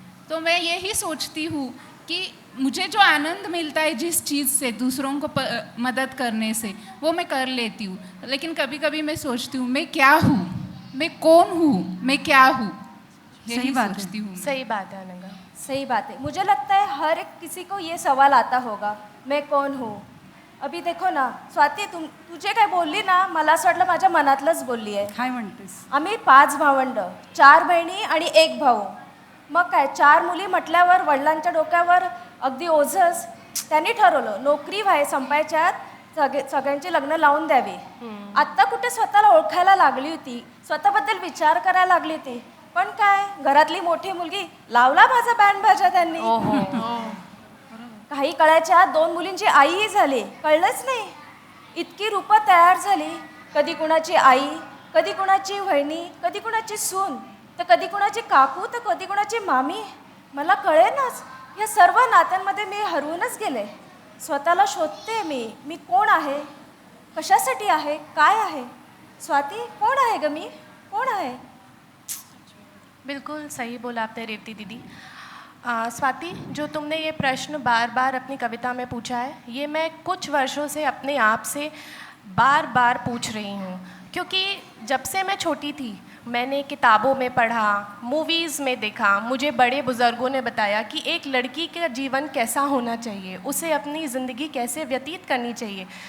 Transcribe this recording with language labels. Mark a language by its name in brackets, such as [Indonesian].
[Hindi] तो मैं यही सोचती हूँ कि मुझे जो आनंद मिलता है जिस चीज़ से दूसरों को मदद करने से, वो मैं कर लेती हूँ। लेकिन कभी कभी मैं सोचती हूँ मैं क्या हूँ, मैं कौन हूँ, मैं क्या हूँ, यही सोचती हूँ। सही बात है अनंगा, सही बात है। मुझे लगता है हर एक किसी को ये सवाल आता होगा, मैं कोण हूँ। अभी देखो ना [Marathi] स्वाती, तुझे काय बोलली ना, मला असं वाटलं माझ्या मनातलंच बोलली आहे। काय म्हणतेस? आम्ही 5 भावंड, 4 बहिणी आणि 1 भाऊ। मग काय 4 मुली म्हटल्यावर वडिलांच्या डोक्यावर अगदी ओझंच। त्यांनी ठरवलं नोकरी संपायच्यात सगळ्यांची लग्न लावून द्यावी। आत्ता कुठे स्वतःला ओळखायला लागली होती, स्वतःबद्दल विचार करायला लागली होती, पण काय घरातली मोठी मुलगी लावला माझा बँड बाजा त्यांनी। काही कळायच्या 2 मुलींची आईही झाली, कळलंच नाही। इतकी रूपं तयार झाली, कधी कुणाची आई, कधी कुणाची वहिनी, कधी कुणाची सून, तर कधी कुणाची काकू, तर कधी कुणाची मामी। मला कळेनाच, या सर्व नात्यांमध्ये मी हरवूनच गेले। स्वतःला शोधते मी कोण आहे, कशासाठी आहे, काय आहे? स्वाती कोण आहे ग, मी कोण आहे? [Hindi] बिल्कुल सही बोला आपने रेवती दीदी। स्वाति, जो तुमने ये प्रश्न बार बार अपनी कविता में पूछा है, ये मैं कुछ वर्षों से अपने आप से बार बार पूछ रही हूँ, क्योंकि जब से मैं छोटी थी मैंने किताबों में पढ़ा, मूवीज़ में देखा, मुझे बड़े बुज़ुर्गों ने बताया कि एक लड़की का जीवन कैसा होना चाहिए, उसे अपनी ज़िंदगी कैसे व्यतीत करनी चाहिए।